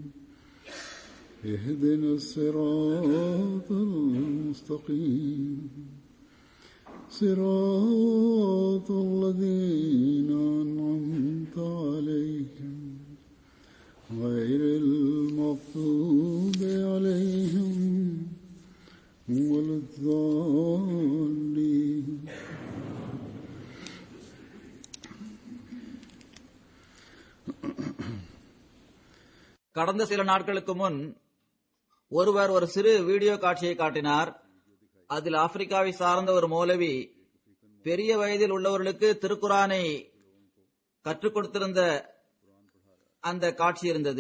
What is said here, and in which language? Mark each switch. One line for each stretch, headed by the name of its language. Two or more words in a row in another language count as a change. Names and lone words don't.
Arabic: اهدنا الصراط المستقيم صراط الذين أنعمت عليهم غير المغضوب عليهم ولا الضالين.
Tamil: கடந்த சில நாட்களுக்கு முன் ஒருவர் ஒரு சிறு வீடியோ காட்சியை காட்டினார். அதில் ஆப்பிரிக்காவை சார்ந்த ஒரு மௌலவி பெரிய வயதில் உள்ளவர்களுக்கு திருக்குரானை கற்றுக் கொடுத்திருந்த அந்த காட்சி இருந்தது.